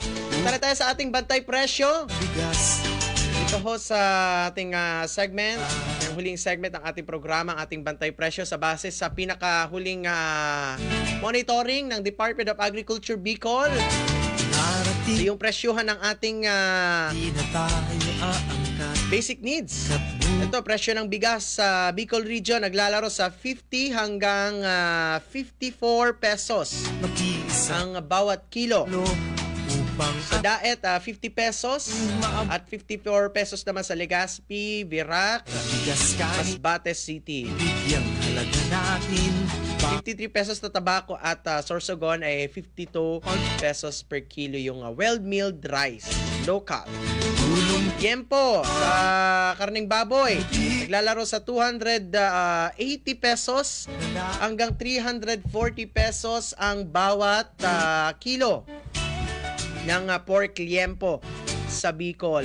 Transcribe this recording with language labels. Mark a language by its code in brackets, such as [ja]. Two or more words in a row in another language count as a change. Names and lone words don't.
[tl] Tara tayo sa ating bantay presyo. Ito ho sa ating segment, yung huling segment ng ating programa, ang ating bantay presyo sa base sa pinakahuling monitoring ng Department of Agriculture Bicol. Yung presyohan ng ating [en] basic needs. [tl] Ito, presyo ng bigas sa Bicol Region naglalaro sa 50 hanggang 54 pesos ang bawat kilo. Sa Daet, 50 pesos at 54 pesos naman sa Legazpi, Virac, Masbate City. 53 pesos na tabako at Sorsogon ay 52 pesos [en] per kilo [tl] yung [en] well-milled rice, local. [tl] Tiempo sa karning baboy, naglalaro sa 280 pesos hanggang 340 pesos ang bawat kilo ng pork liempo sa Bicol.